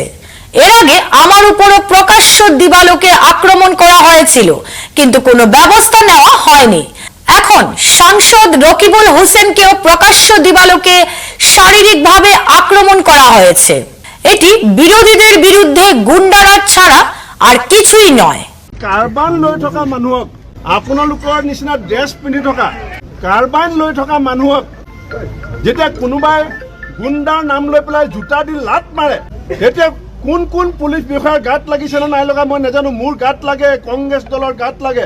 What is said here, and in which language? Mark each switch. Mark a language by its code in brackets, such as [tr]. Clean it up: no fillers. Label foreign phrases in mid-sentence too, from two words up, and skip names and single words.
[bn] এর আগে আমার উপরও প্রকাশ্য দিবালোকে আক্রমণ করা হয়েছিল, কিন্তু কোনো ব্যবস্থা নেওয়া হয়নি। এখন সাংসদ রকিবুল হোসেনকেও প্রকাশ্য দিবালোকে শারীরিকভাবে আক্রমণ করা হয়েছে। এটি বিরোধীদের বিরুদ্ধে গুন্ডারাজ ছাড়া আর কিছুই নয়। [as] কাৰ্বান লৈ থকা মানুহক, আপোনালোকৰ নিচিনা ড্ৰেছ পিন্ধি থকা কাৰ্বান লৈ থকা মানুহক যেতিয়া কোনোবাই গুণ্ডাৰ নাম লৈ পেলাই জোতা দি লাত মাৰে, তেতিয়া কোন কোন পুলিচ বিষয়াৰ গাত লাগিছে নে নাই লগা মই নাজানো। মোৰ গাত লাগে, কংগ্ৰেছ দলৰ গাত লাগে।